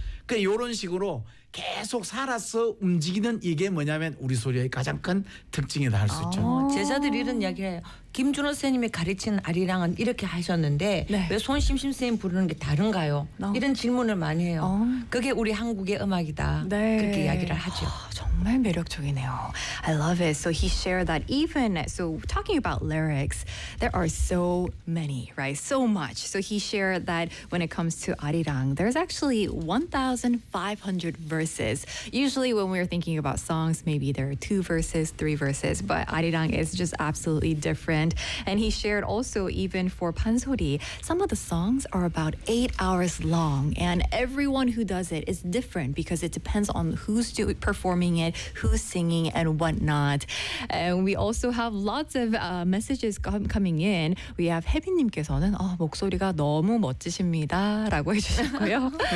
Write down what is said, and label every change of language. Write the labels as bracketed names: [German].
[Korean] 그 이런 식으로 계속 살아서 움직이는 이게 뭐냐면 우리 소리의 가장 큰 특징이다 할 수 있죠. 제자들이 이런 이야기해요. 김준호 선생님이 가르친 아리랑은 이렇게 하셨는데 네. 왜 손심심 선생님 부르는 게 다른가요? 이런 질문을 많이 해요. 그게 우리 한국의 음악이다. 네. 그렇게 이야기를 하죠. 정말 매력적이네요. [English] I love it. So he shared that even so talking about lyrics, there are so many, right? So much. So he shared that when it comes to 아리랑, there's actually 1,500 verses. Usually when we're thinking about songs, maybe there are two verses, three verses, but 아리랑 is just absolutely different. And he shared also even for 판소리, some of the songs are about 8 hours long and everyone who does it is different because it depends on who's performing it, who's singing and whatnot. And we also have lots of messages coming in. [Korean] We have 혜빈님께서는 목소리가 너무 멋지십니다 라고 해주셨고요.